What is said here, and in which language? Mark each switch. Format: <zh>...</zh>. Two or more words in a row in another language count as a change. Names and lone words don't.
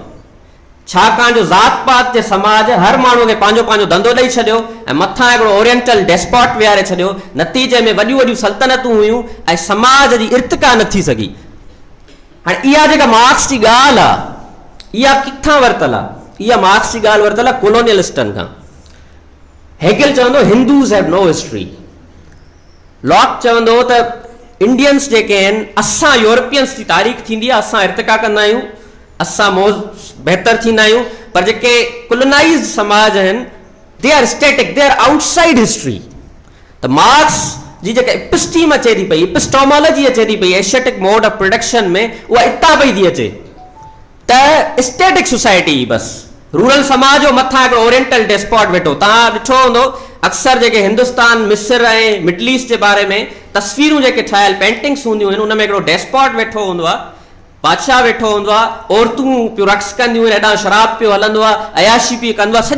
<sd>छाकाणि जो ज़ात पात जे समाज हर माण्हूअ खे पंहिंजो पंहिंजो धंधो ॾेई छॾियो ऐं मथां हिकिड़ो</sd> <en>oriental despot</en> <sd>विहारे छॾियो। नतीजे में वॾियूं वॾियूं सल्तनतूं हुयूं ऐं समाज जी इर्तिका न थी सघी। हाणे इहा जेका मार्क्स जी ॻाल्हि आहे इहा किथां वरितल आहे? इहा मार्क्स जी ॻाल्हि वरितल आहे कोलोनियलिस्टनि खां। हेगल चवंदो</sd> <en>Hindus have no history.</en> <sd>लॉक चवंदो त इंडियंस जेके आहिनि, असां यूरोपियंस जी तारीख़ थींदी आहे, असां इर्तिका कंदा आहियूं, असां बहितर थींदा आहियूं, पर जेके कोलोनाइज़्ड समाज आहिनि</sd> <en>they are static, they are outside history.</en> <sd>त मार्क्स जी जेका एपिस्टीम अचे थी पई, एपिस्टोमोलॉजी अचे थी पई</sd> <en>Asiatic mode of production</en> <sd>में, उहा इतां पई थी अचे त</sd> <en>static society,</en> <sd>बसि रूरल समाज जो मथां हिकिड़ो</sd> <en>oriental despot</en> <sd>वेठो। तव्हां ॾिठो हूंदो अक्सर जेके हिंदुस्तान, मिस्र ऐं मिडल ईस्ट जे बारे में तस्वीरूं जेके ठहियल पेंटिंग्स हूंदियूं आहिनि, उन में हिकिड़ो डेस्पोट वेठो हूंदो आहे, बादशाह वेठो हूंदो आहे, औरतूं पियो रक्स कंदियूं आहिनि, हेॾां शराब पियो हलंदो आहे, अयाशी पियो कंदो आहे।</sd>